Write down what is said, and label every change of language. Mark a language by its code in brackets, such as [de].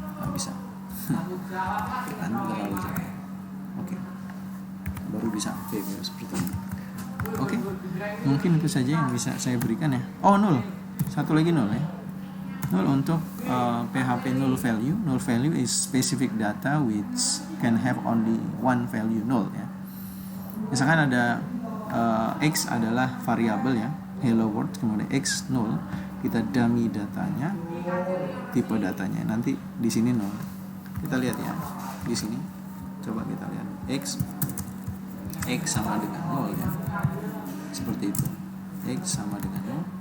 [id] Bisa. Kan terlalu jauh. Oke. Baru bisa VW seperti ini. Oke, mungkin itu saja yang bisa saya berikan ya. Oh, 0. Satu lagi 0 ya. 0 untuk PHP null value. [en] Null value is specific data which can have only one value, 0 ya. [id] Misalkan ada X adalah variabel ya, hello world, kemudian X 0, kita dummy datanya, tipe datanya. Nanti di sini 0. Kita lihat ya. Di sini coba kita lihat X sama dengan 0 ya. Seperti itu. X sama dengan 0.